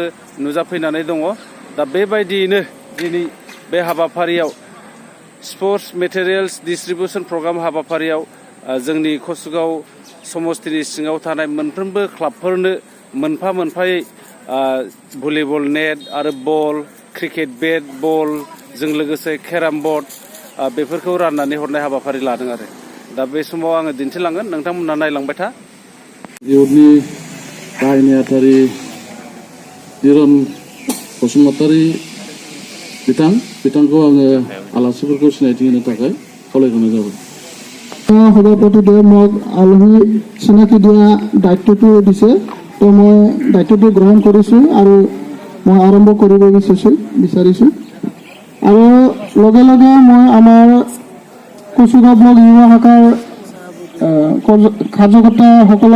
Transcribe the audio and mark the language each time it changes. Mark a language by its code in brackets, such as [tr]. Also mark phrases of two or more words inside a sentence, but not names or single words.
[brx] नुजाफैनानै दङ दा बेबायदियैनो दिनै बे हाबाफारियाव [en] sports materials distribution program [brx] हाबाफारियाव जोंनि कसुगाव समस्तिनि सिङाव थानाय मोनफ्रोमबो क्लाबफोरनो मोनफा मोनफायै [en] volleyball net [brx] आरो बल [en] cricket bat ball [brx] जों लोगोसे [en] carrom board [brx] बेफोरखौ राननानै हरनाय हाबाफारि लादों आरो दा बे समाव आङो दिन्थिलांगोन नोंथांमोनहा नायलांबाय था इउथनि गाहाय नेहाथारि दिरन बसुमतारी बिथांखौ आङो आलासिफोरखौ सिनायथि होनो थाखाय खावलायहरनाय जाबाय [as] সভাপতিয়ে মোক আলহী চিনাকি দিয়া দায়িত্বটো দিছে তো মই দায়িত্বটো গ্ৰহণ কৰিছোঁ আৰু মই আৰম্ভ কৰিব বিচাৰিছোঁ আৰু লগে লগে মই আমাৰ কচুগাঁও ব্লক যুৱ শাখাৰ কাৰ্যকৰ্তাসকলক